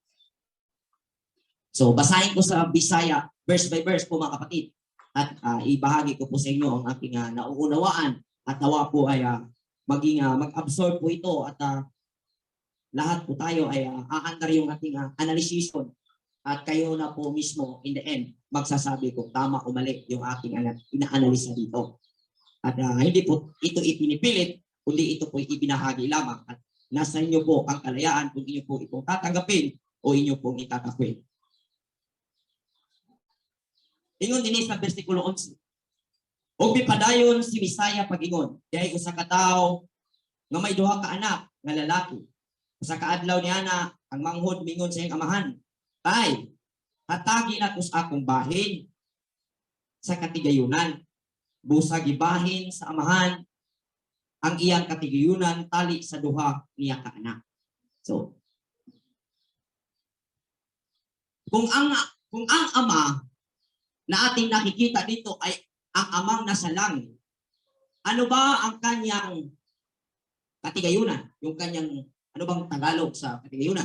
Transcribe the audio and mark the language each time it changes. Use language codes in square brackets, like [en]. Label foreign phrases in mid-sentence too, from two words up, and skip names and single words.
[tl] So, basahin ko sa Bisaya, [en] verse by verse [tl] po mga kapatid. At ibahagi ko po sa inyo ang aking nauunawaan at nawa po ay maging mag-absorb po ito at lahat po tayo ay aandar yung ating analysis at kayo na po mismo [en] in the end [tl] magsasabi kung tama o mali yung ating ina-analisa dito. At hindi po ito ipinipilit, kundi ito po ibinahagi lamang at nasa inyo po ang kalayaan kung inyo po itong tatanggapin o inyo pong itatakwil. Ingon din sa versikulo 11. [ceb] Og mipadayon si Bisaya pag-ingon, kay usa ka tawo nga may duha ka anak nga lalaki. Sa kaadlaw niya na ang manghod mingon sa iyang amahan, ay hatagi na kus akong bahin sa katigayunan. Busa gibahin sa amahan ang iyang katigayunan tali sa duha niya ka anak. [tl] So, kung ang ama na ating nakikita dito ay ang amang nasa langit, ano ba ang kanyang katigayunan? Yung kanyang, ano bang Tagalog sa katigayunan?